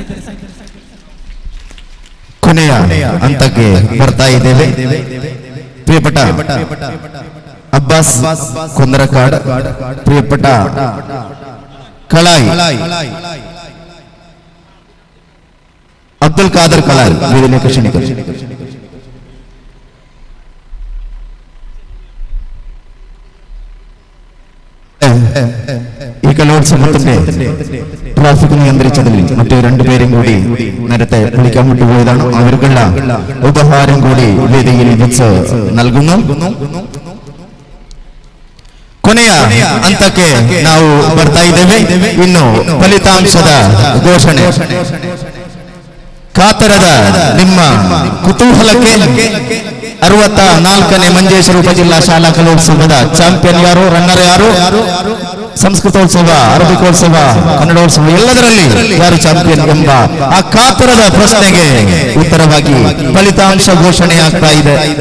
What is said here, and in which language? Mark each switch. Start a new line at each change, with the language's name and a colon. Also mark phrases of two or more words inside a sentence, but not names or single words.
Kannada: ಕೊನೆಯ ಹಂತಕ್ಕೆ ಬರ್ತಾ ಇದ್ದೇವೆ. ಪ್ರಿಯಪಟ್ಟ ಅಬ್ಬಾಸ್ ಕುಂದರಕಾಡ್, ಪ್ರಿಯಪಟ್ಟ ಕಳಾಯಿ ಅಬ್ದುಲ್ ಖಾದರ್ ಕಳಾಯಿ ವೇದಿಕೆ ಕ್ಷಣಿಕ.
Malayalam: ഈ കലോത്സവത്തിന്റെ ട്രാഫിക് നിയന്ത്രിച്ചതിൽ മറ്റു രണ്ടുപേരും കൂടി നേരത്തെ വിളിക്കാൻ വിട്ടുപോയതാണ്. അവർക്കുള്ള ഉപഹാരം കൂടി വേദിയിൽ വെച്ച് നൽകുന്നു.
Kannada: ಕೊನೆಯ ಹಂತಕ್ಕೆ ನಾವು ಬರ್ತಾ ಇದ್ದೇವೆ. ಇನ್ನು ಫಲಿತಾಂಶದ ಘೋಷಣೆ. ಕಾತರದ ನಿಮ್ಮ ಕುತೂಹಲಕ್ಕೆ 64ನೇ ಮಂಜೇಶ್ವರ ಉಪಜಿಲ್ಲಾ ಶಾಲಾ ಕಲೋತ್ಸವದ ಚಾಂಪಿಯನ್ ಯಾರು, ರನ್ನರ್ ಯಾರು, ಸಂಸ್ಕೃತೋತ್ಸವ, ಅರಬಿಕೋತ್ಸವ, ಕನ್ನಡೋತ್ಸವ ಎಲ್ಲದರಲ್ಲಿ ಯಾರು ಚಾಂಪಿಯನ್ ಎಂಬ ಆ ಕಾತರದ ಪ್ರಶ್ನೆಗೆ ಉತ್ತರವಾಗಿ ಫಲಿತಾಂಶ ಘೋಷಣೆ ಆಗ್ತಾ ಇದೆ.